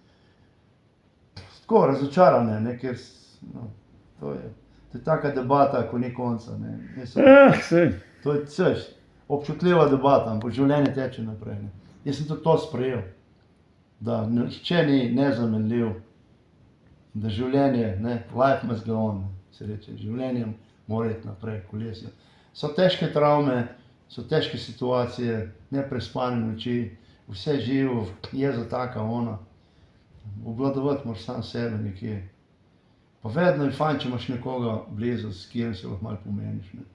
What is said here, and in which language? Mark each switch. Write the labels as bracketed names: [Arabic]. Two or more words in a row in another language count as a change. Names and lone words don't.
[Slovenian] Tako razočarane, ne, ker, no, to je taka debata, ko ni konca, ne. Sej. To je vse, občutljiva debata, ampak življenje teče naprej, ne. Jaz sem tudi to sprejel, da nihče ni nezamenljiv, da življenje, ne, [English] life must go on, [Slovenian] se reče, življenje mora iti naprej, kolesje. So težke travme, so težke situacije, neprespane noči, vse živo, jeza taka ona. Obvladovati moraš sam sebe nekje. Pa vedno je fajn, če imaš nekoga blizu, s katerim se lahko malo pomeniš, ne.